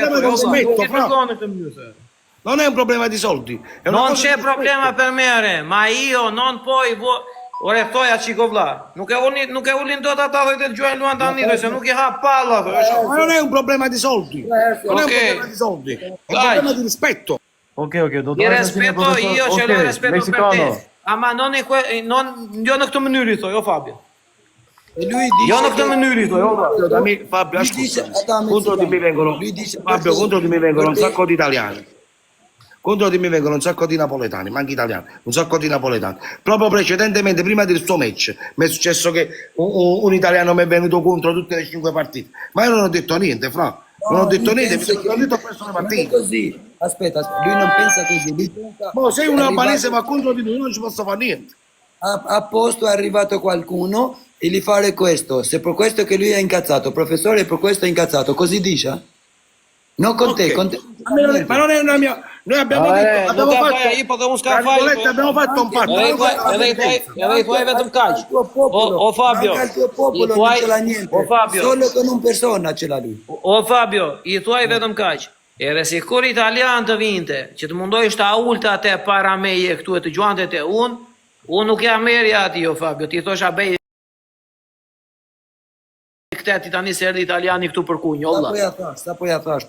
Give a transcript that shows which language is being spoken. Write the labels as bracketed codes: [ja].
[sq] Nuk ti dërgohen në këtë mënyrë. [it] Non è un problema di soldi. Non c'è problema per me, ma io non poi... [sq] Ore, thoja qiko vlla, nuk e ulin do të ata dhe të gjuajnë luan të anidhe, se nuk i ha palla. [it] Ma non è un problema di soldi. Non è un problema di soldi. È un problema di rispetto. Ok, do Ti rispetto, io ce l'ho rispetto per te. Ma non [sq] jo në këtë mënyrë i thoj, o Fabio. Jo në këtë mënyrë i thoj, o [it] Fabio, ascolta. Contro di me vengono, Fabio, contro di me vengono un sacco di italiani. Contro di me vengono un sacco di napoletani, ma anche italiani, un sacco di napoletani. Proprio precedentemente, prima del suo match, mi è successo che un italiano mi è venuto contro tutte le 5 partite. Ma io non ho detto niente, Fra. Non ho detto niente, mi sono detto perso le partite. Così. Aspetta, lui non pensa così. Ma sei un albanese, ma contro di lui non ci posso fare niente. A posto è arrivato qualcuno e gli fare questo. Se per questo che lui è incazzato, professore, per questo è incazzato, così dice? Non con te, con te. Ma non è una mia... Noi abbiamo detto, abbiamo fatto, abbiamo fatto un patto. [sq] Edhe i thuaj vetëm kaq. O Fabio, [it] Anche il tuo popolo [sq] i thuaj- [it] non ce l'ha niente. [sq] o Fabio. [it] Solo con un persona ce l'ha lui. [sq] O Fabio, i thuaj vetëm kaq. Edhe si kur italian të vinte, që të mundojsh ta ulte atë para meje këtu e të gjuante te unë nuk jam merja ati, o Fabio, ti thosha bej këtë ti tani se erdhi italiani këtu për kunj, olla. Sa po ja thash.